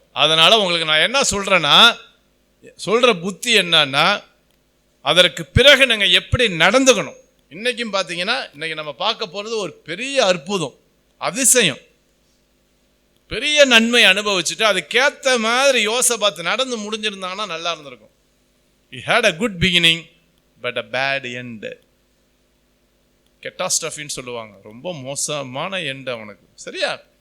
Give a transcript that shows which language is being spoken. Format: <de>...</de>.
<ta>அதனால உங்களுக்கு நான் என்ன சொல்றேன்னா, சொல்ற புத்தி என்னன்னா, அதற்கு பிறகு நாங்க எப்படி நடந்துக்கணும். இன்னைக்கும் பாத்தீங்கன்னா, இன்னைக்கு நம்ம பார்க்க போறது ஒரு பெரிய அற்புதம், அதிசயம், பெரிய நன்மை அனுபவிச்சுட்டு அதுக்கேற்ற மாதிரி யோசபாத்து நடந்து முடிஞ்சிருந்தாங்கன்னா நல்லா இருந்திருக்கும்.</ta> <en>He had a good beginning but a bad end.</en> <ta>கெட்டாஸ்ட்ரஃபின்னு சொல்லுவாங்க, ரொம்ப மோசமான எண்ட் அவனுக்கு. சரியா?</ta>